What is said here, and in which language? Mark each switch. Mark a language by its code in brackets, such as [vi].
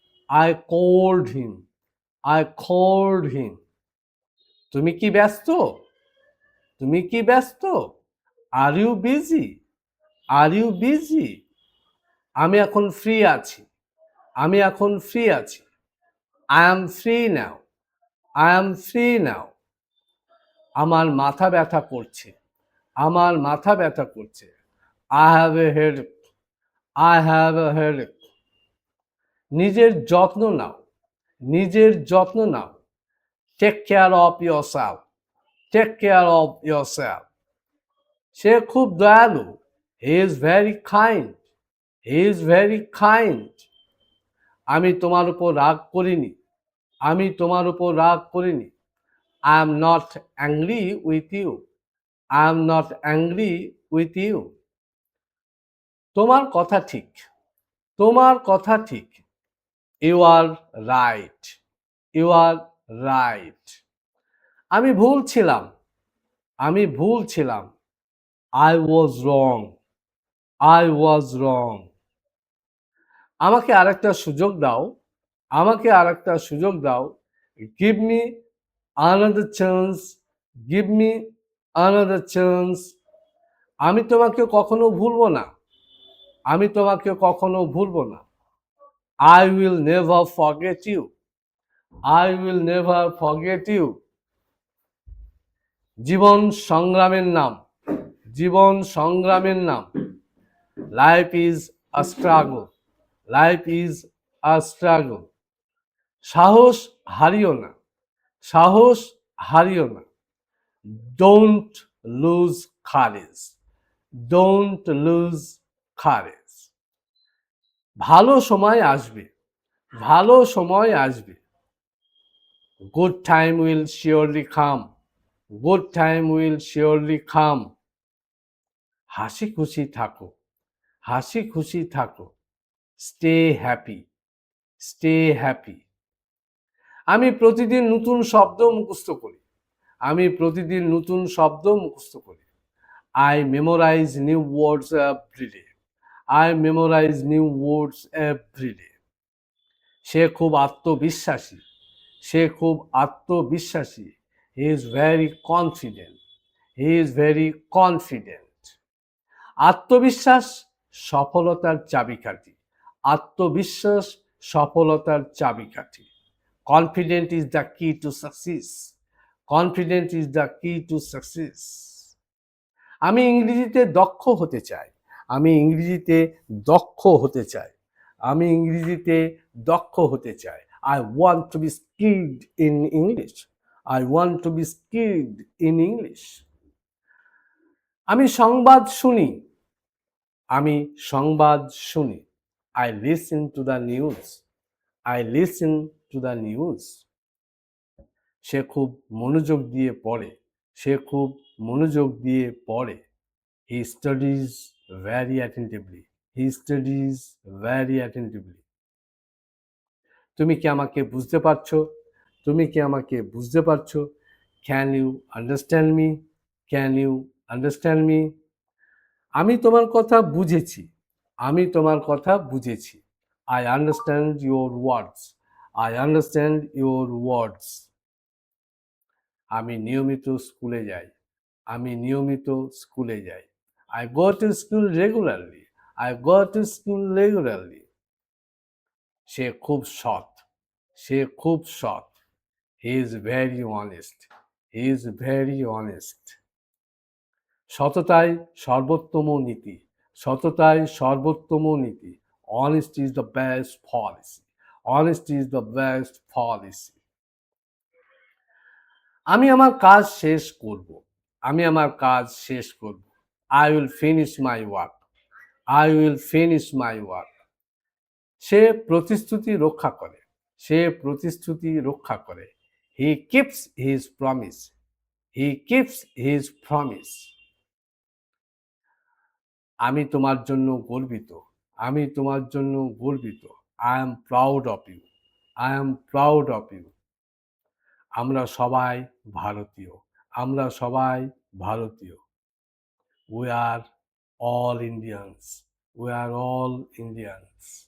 [en] I called him. I called him. [bn] তুমি কি ব্যস্ত? তুমি কি ব্যস্ত? [en] Are you busy? Are you busy? [bn] আমি এখন ফ্রি আছি। আমি এখন ফ্রি আছি। [en] I am free now. I am free now. [bn] আমার মাথা ব্যথা করছে, আমার মাথা ব্যথা করছে। [en] I have a headache, I have a headache. [bn] নিজের যত্ন নাও, নিজের যত্ন নাও। [en] Take care of yourself, take care of yourself. [bn] সে খুব দয়ালু, [en] he is very kind, he is very kind. [bn] আমি তোমার উপর রাগ করিনি, আমি তোমার উপর রাগ করিনি। [en] I am not angry with you, I am not angry with you. [bn] তোমার কথা ঠিক, তোমার কথা ঠিক। [en] You are right, you are right. [bn] আমি ভুল ছিলাম, আমি ভুল ছিলাম। [en] I was wrong, I was wrong. [bn] আমাকে আরেকটা সুযোগ দাও, আমাকে আরেকটা সুযোগ দাও। [en] Give me another chance, give me another chance. [bn] আমি তোমাকে কখনো ভুলবো না, আমি তোমাকে কখনো ভুলবো না। [en] I will never forget you, I will never forget you. [bn] জীবন সংগ্রামের নাম, জীবন সংগ্রামের নাম। [en] Life is a struggle, life is a struggle. [bn] সাহস হারিও না, সাহস হারিও না। [en] Don't lose courage, don't lose courage. [bn] ভালো সময় আসবে, ভালো সময় আসবে। [en] Good time will surely come, good time will surely come. [bn] হাসি খুশি থাকো, হাসি খুশি থাকো। [en] Stay happy, stay happy. [bn] আমি প্রতিদিন নতুন শব্দ মুখস্থ করি, আমি প্রতিদিন নতুন শব্দ মুখস্থ করি। [en] I memorize new words every day, I memorize new words every day. [bn] সে খুব আত্মবিশ্বাসী, সে খুব আত্মবিশ্বাসী। [en] He is very confident, he is very confident. [bn] আত্মবিশ্বাস সফলতার চাবিকাঠি, আত্মবিশ্বাস সফলতার চাবিকাঠি। [en] Confident is the key to success, confident is the key to success. [bn] আমি ইংরেজিতে দক্ষ হতে চাই, আমি ইংরেজিতে দক্ষ হতে চাই, আমি ইংরেজিতে দক্ষ হতে চাই। [en] I want to be skilled in English, I want to be skilled in English. [bn] আমি সংবাদ শুনি, আমি সংবাদ শুনি। [en] I listen to the news, I listen to the news. [bn] সে খুব মনোযোগ দিয়ে পড়ে, সে খুব মনোযোগ দিয়ে পড়ে। [en] He studies very attentively, he studies very attentively. [bn] তুমি কি আমাকে বুঝতে পারছো, তুমি কি আমাকে বুঝতে পারছো? [en] Can you understand me, can you understand me? [bn] আমি তোমার কথা বুঝেছি, আমি তোমার কথা বুঝেছি। [en] I understand your words, I understand your words. [bn] আমি নিয়মিত স্কুলে যাই, আমি নিয়মিত স্কুলে যাই। [en] I go to school regularly, I go to school regularly. [bn] সে খুব সৎ, সে খুব সৎ। [en] He is very honest, he is very honest. [bn] সততাই সর্বোত্তম নীতি, সততাই সর্বোত্তম নীতি। [en] Honesty is the best policy, honesty is the best policy. [bn] আমি আমার কাজ শেষ করব, আমি আমার কাজ শেষ করব। [en] I will finish my work, I will finish my work. [bn] সে প্রতিশ্রুতি রক্ষা করে, সে প্রতিশ্রুতি রক্ষা করে। [en] He keeps his promise, he keeps his promise. [bn] আমি তোমার জন্য গর্বিত, আমি তোমার জন্য গর্বিত। [en] I am proud of you, I am proud of you. [bn] আমরা সবাই ভারতীয়, আমরা সবাই ভারতীয়। [en] We are all Indians, we are all Indians.